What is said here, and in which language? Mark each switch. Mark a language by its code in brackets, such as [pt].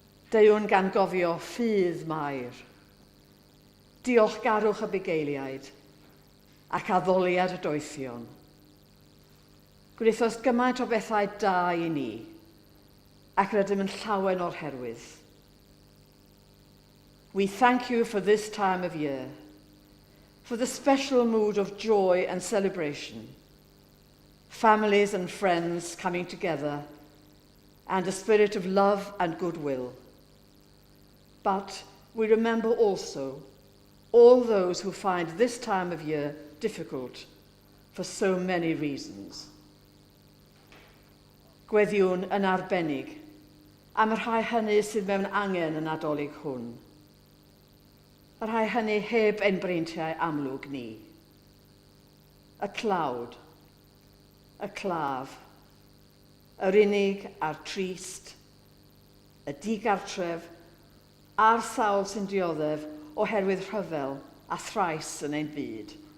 [cy] Deuwn gan gofio ffydd mair, diolchgarwch y bugeiliaid ac addoliad y doethion. Gwnaethost gymaint o bethau da i ni, ac rydym yn llawen o'r herwydd. [en] We thank you for this time of year, for the special mood of joy and celebration, families and friends coming together, and a spirit of love and goodwill. But we remember also all those who find this time of year difficult for so many reasons. [cy] Gweddiwn yn arbennig am y rhai hynny sydd mewn angen yn Adolig hwn. Y rhai hynny heb ein breintiau amlwg ni. Y clawd, y claf, yr unig a'r trist, y digartref, a'r sawl sy'n dioddef oherwydd rhyfel a thrais yn ein byd.